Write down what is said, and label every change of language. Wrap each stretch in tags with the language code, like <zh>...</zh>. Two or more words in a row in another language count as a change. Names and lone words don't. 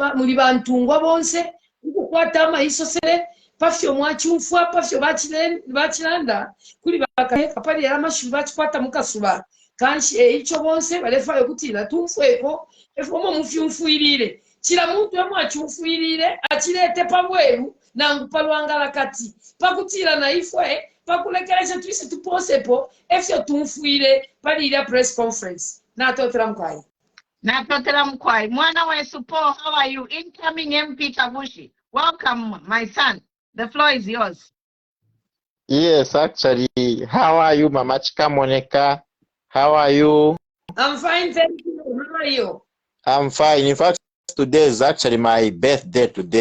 <bem>muri bantungwa bonse ukukwata amaisosele pafyo mwachumfwa pafyo bachilanda kuli bakapali ya amashiwi bachikwata mukasuba kanshi icho bonse balefayo kutila tumfweko efomo mufyumfuirire chila muntu yamwachumfuirire achilete pabweru nangu palwangala kati pakutila na ifwe pakulekelesha twise tuposepo efyo tumfuire palira</bem> <en>press conference</en> <bem>natotela mkwai. Natotela mkwai. Mwana wa Supo,</bem> <en>how are you? Incoming MP Tabushi. Welcome, my son. The floor is yours. Yes, actually. How are you, Mama Chika Monica? How are you? I'm fine, thank you. How are you? I'm fine. In fact, today is actually my birthday today.</en>